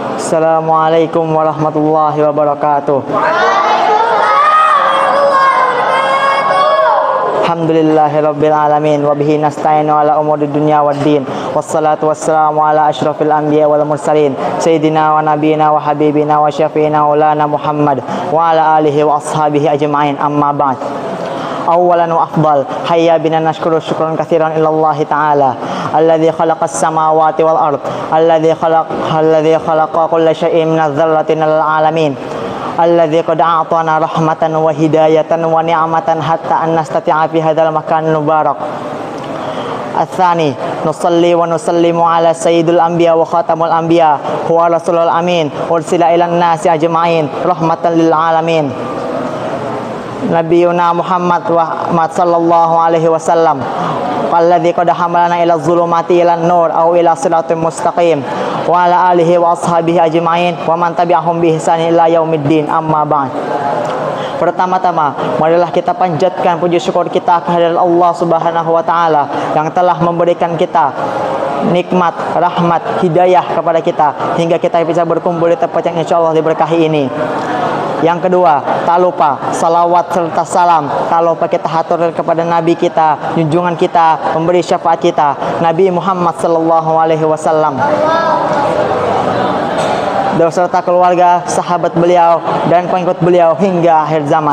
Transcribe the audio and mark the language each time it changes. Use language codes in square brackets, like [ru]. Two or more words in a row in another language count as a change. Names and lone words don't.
[ar] السلام عليكم ورحمة الله وبركاته. الحمد لله رب العالمين وبه نستعين على أمور الدنيا والدين. والصلاة والسلام على أشرف الأنبياء والمرسلين سيدنا ونبينا وحبيبنا وشفيعنا مولانا محمد وعلى آله وأصحابه أجمعين. أما بعد. أولا وأفضل، هيا بنا نشكر شكرا كثيرا إلى الله تعالى الذي خلق السماوات والأرض، الذي خلق كل شيء من الذرة للعالمين، الذي قد أعطانا رحمة وهداية ونعمة حتى أن نستطيع في هذا المكان مبارك. الثاني، نصلي ونسلم على سيد الأنبياء وخاتم الأنبياء هو رسول الأمين أرسل إلى الناس أجمعين رحمة للعالمين. نبينا محمد صلى الله عليه وسلم الذي قد حملنا إلى ظلمات إلى نور أو إلى صراط مستقيم وعلى آله وأصحابه أجمعين ومن تبعهم بإحسان إلى يوم الدين. أما بعد. [id] Pertama-tama, marilah kita panjatkan puji syukur kita kehadirat Allah [ar] سبحانه وتعالى [id] yang telah memberikan kita nikmat, rahmat, hidayah kepada kita hingga kita bisa berkumpul di tempat yang insyaallah diberkahi ini. Yang kedua, tak lupa salawat serta salam tak lupa kita haturkan kepada Nabi kita, junjungan kita, pemberi syafaat kita, Nabi Muhammad [ar] صلى الله عليه وسلم, [id] beserta keluarga, sahabat beliau dan pengikut beliau hingga akhir zaman.